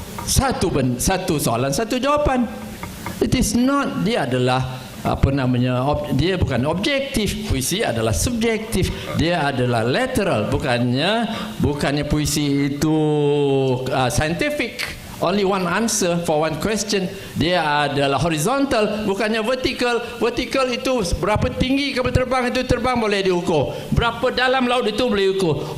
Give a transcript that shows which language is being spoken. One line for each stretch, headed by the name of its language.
Malay: Satu soalan, satu jawapan.
English: It is not,
Malay: dia adalah dia bukan objektif. Puisi adalah subjektif. Dia adalah literal, bukannya puisi itu scientific.
English: Only one answer for one question.
Malay: Dia adalah horizontal, bukannya vertical. Vertical itu berapa tinggi kapal terbang itu terbang boleh diukur. Berapa dalam laut itu boleh ukur.